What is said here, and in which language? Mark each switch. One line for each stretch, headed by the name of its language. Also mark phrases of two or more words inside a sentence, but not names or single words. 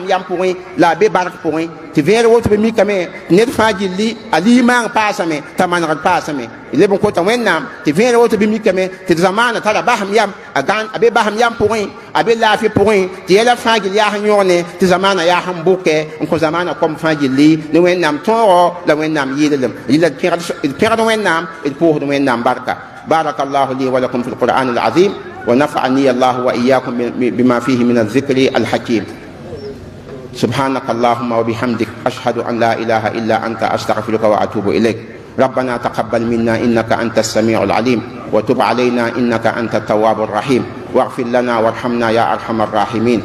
Mossi: yam pʋgẽ la a be bark pʋgẽ tɩ vẽere woto bɩ mikame tɩ ned fãa gilli a liig-maang paasame t'a manegd paasame leb n kota wẽnnaam tɩ vẽere woto bɩ mikame tɩ d zamaana tara basem yam a be basem yam pʋgẽ a be laafɩ pʋgẽ tɩ yɛla fãa gill yaa sẽn yõgne tɩ zamaana yaa sẽn bʋkɛ n kõ zamaana kom fãa gilli ne wẽnnaam tõogɔ la wẽnnaam yɩɩlem rɩla d pẽgd wẽnnaam d pʋʋsd wẽnnaam barka.
Arabic: بارك الله لي ولكم في القرآن العظيم ونفعني الله وإياكم بما فيه من الذكر الحكيم. سبحانك اللهم وبحمدك أشهد أن لا إله إلا أنت أستغفرك وأتوب إليك. ربنا تقبل منا إنك أنت السميع العليم وتب علينا إنك أنت التواب الرحيم واغفر لنا وارحمنا يا أرحم الراحمين.